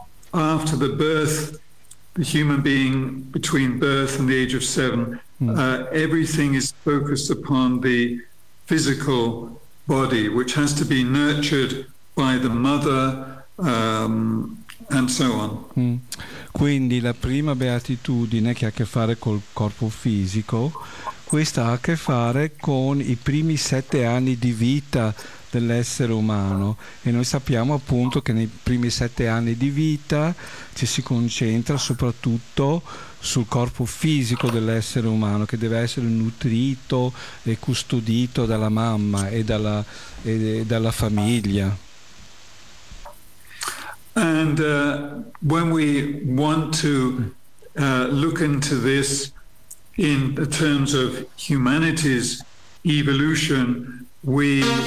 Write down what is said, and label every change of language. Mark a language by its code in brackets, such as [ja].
[en] After the birth, the human being between birth and the age of seven, everything is focused upon the physical body, which has to be nurtured by the mother, and so on. [it] Quindi la prima beatitudine, che ha a che fare col corpo fisico, questa ha a che fare con i primi 7 anni di vita dell'essere umano, e noi sappiamo appunto che nei primi 7 anni di vita ci si concentra soprattutto sul corpo fisico dell'essere umano, che deve essere nutrito e custodito dalla mamma e dalla famiglia. [en] And when we want to look into this in the terms of humanity's evolution, we